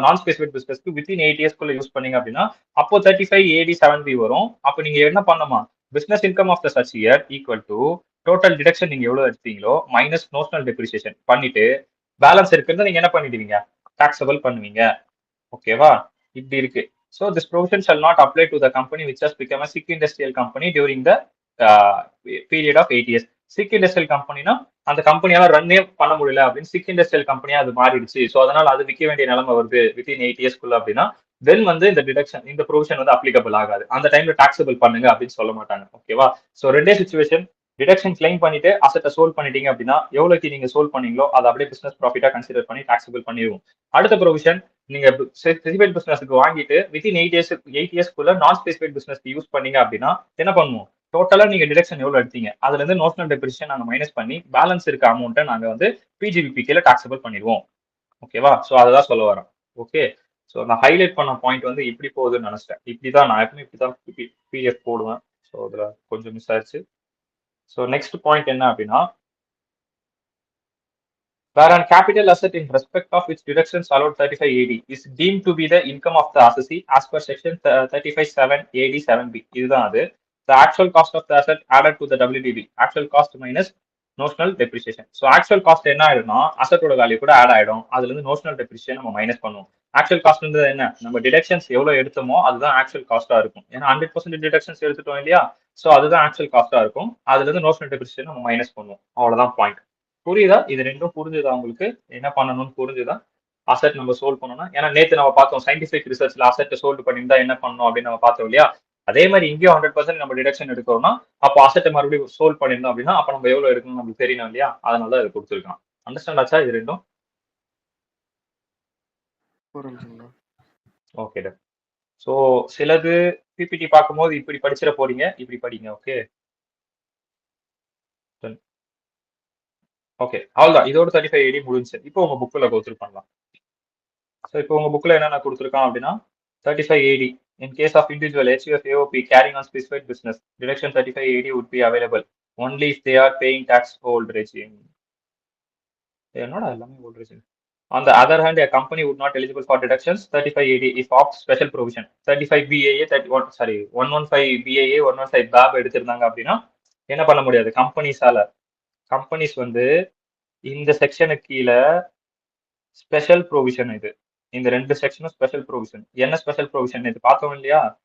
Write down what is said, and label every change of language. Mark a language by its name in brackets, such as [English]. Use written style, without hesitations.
[Tamil] நான் specified பிசினஸ்க்கு within 8 yearsக்குள்ள use பண்ணீங்க அப்படின்னா அப்போ 35AD 7B வரும். அப்போ நீங்க என்ன பண்ணணுமா business income of the such year equal to total deduction நீங்க எவ்வளவு எடுத்தீங்களோ மைனஸ் நோஷனல் டெப்ரிசியேஷன் பண்ணிட்டு பேலன்ஸ் இருக்கிறத நீங்க என்ன பண்ணிடுவீங்க டாக்ஸபிள் பண்ணுவீங்க. ஓகேவா? இப்படி இருக்கு. [English] So this provision shall not apply to the company which has become a sick industrial company during the period of 8 years. [Tamil] Sick industrial கம்பெனினா அந்த கம்பெனியால ரன்னே பண்ண முடியல அப்படின்னு சிக் இண்டஸ்ட்ரியல் கம்பெனியா அது மாறிடுச்சு. ஸோ அதனால அது விற்க வேண்டிய நிலைமை வருது வித்தின் 8 இயர்ஸ்க்குள்ள அப்படின்னா தென் வந்து இந்த டிடக்ஷன் இந்த ப்ரொவிஷன் வந்து அப்ளிகபிள் ஆகாது. அந்த டைம்ல டாக்ஸபிள் பண்ணுங்க அப்படின்னு சொல்ல மாட்டாங்க. ஓகேவா? ஸோ ரெண்டே சுச்சுவேஷன். டிடக்ஷன் கிளைம் பண்ணிட்டு அசட்டை சோல்வ் பண்ணிட்டீங்க அப்படின்னா எவ்வளவுக்கு நீங்க சோல்வ் பண்ணீங்களோ அதை அப்படியே பிசினஸ் ப்ராஃபிட்டா கன்சிடர் பண்ணி டாக்ஸபிள் பண்ணிடுவோம். அடுத்த ப்ரொவிஷன், நீங்க ஸ்பெசிஃபைட் பிசினஸ்க்கு வாங்கிட்டு வித்தின் 8 இயர்ஸ்க்குள்ள நான் ஸ்பெசிஃபைட் பிசினஸ்க்கு யூஸ் பண்ணீங்க அப்படின்னா என்ன பண்ணுவோம்? டோட்டலா நீங்க டிடக்ஷன் எவ்வளவு எடுத்தீங்க அதுல இருந்து நோஷனல் டெப்ரிசியேஷன் நாங்க மைனஸ் பண்ணி பேலன்ஸ் இருக்க அமௌண்ட்டை நாங்க வந்து பிஜிபிபி கீழே டாக்ஸபிள் பண்ணிடுவோம். ஓகேவா? ஸோ அதுதான் சொல்ல வரேன். ஓகே. ஸோ நான் ஹைலைட் பண்ண பாயிண்ட் வந்து இப்படி போகுதுன்னு நினைச்சிட்டேன். இப்படிதான் நான் எப்பவுமே இப்படிதான் பிடிஎஃப் போடுவேன். ஸோ அதுல கொஞ்சம் மிஸ் ஆயிடுச்சு. ஸோ நெக்ஸ்ட் பாயிண்ட் என்ன அப்படின்னா, [English] whereon capital asset in respect of which deductions allowed 35 AD is deemed to be the income of the assessee as per section 35(7) AD 7B. [Tamil] இதுதான் அது. [English] The actual cost of the asset added to the WDB. Actual cost minus notional depreciation. So actual cost [Tamil] என்ன ஆயிடும்னா அசட்டோட value கூட add ஆயிடும். அதுல இருந்து notional depreciation நம்ம minus பண்ணுவோம். Actual cost என்ன, நம்ம டிடக்ஷன்ஸ் எவ்வளவு எடுத்தோமோ அதுதான் ஆக்சுவல் காஸ்டா இருக்கும். ஏன்னா 100% டிடக்ஷன்ஸ் எடுத்துட்டோம் இல்லையா? ஸோ அதுதான் ஆக்சுவல் காஸ்டா இருக்கும். அதுல இருந்து நோஷனல் டெப்ரிசியேஷன் நம்ம மைனஸ் பண்ணுவோம். அவ்வளவுதான் பாயிண்ட். புரியுதா? இது ரெண்டும் புரிஞ்சுதா உங்களுக்கு? என்ன பண்ணணும்னு புரிஞ்சுதா? அசெட் நம்ம சோல்வ் பண்ணணும்னா, ஏன்னா நேத்து நம்ம பார்த்தோம் சயின்டிபிக் ரிசர்ச்ல அசெட் சோல்வ் பண்ணியிருந்தா என்ன பண்ணணும் அப்படின்னு நம்ம பார்த்தோம் இல்லையா? அதே மாதிரி இங்கேயும் 100% நம்ம டிடக்ஷன் எடுக்கிறோம்னா அப்போ அசெட்டை மறுபடியும் சோல்வ் பண்ணியிருந்தோம் அப்படின்னா அப்ப நம்ம எவ்வளவு எடுக்கணும் நமக்கு தெரியணும் இல்லையா? அதனால தான் இது கொடுத்துருக்கான். அண்டர்ஸ்டாண்ட் ஆச்சா இது ரெண்டும்? ஓகே. ஸோ சிலது பிபிடி பார்க்கும்போது இப்படி படிச்சிட போறீங்க, இப்படி படிங்க. ஓகே ஓகே, அவ்வளவுதான். இதோட 35 AD முடிஞ்சு. இப்போ உங்க புக்ல கோத்ரூ பண்ணலாம். ஸோ இப்போ உங்க புக்ல என்னென்ன கொடுத்துருக்கான் அப்படின்னா 35 AD. [English] In case of individual HUF AOP carrying on specified business, deduction 35 AD would be available only if they are paying tax old regime. [Tamil] என்னோட எல்லாமே old regime. [English] On the other hand, a company would not eligible for deductions 35 AD if of special provision. [Tamil] 35 BAA 31 sorry 115 BAA 115 BAB எடுத்திருந்தாங்க அப்படின்னா என்ன பண்ண முடியாது companies வந்து இந்த செக்ஷனுக்கு கீழே ஸ்பெஷல் ப்ரொவிஷன் இது. இந்த ரெண்டு செக்ஷனும் ஸ்பெஷல் ப்ரொவிஷன். என்ன ஸ்பெஷல் ப்ரொவிஷன் இது பார்த்தோம் இல்லையா?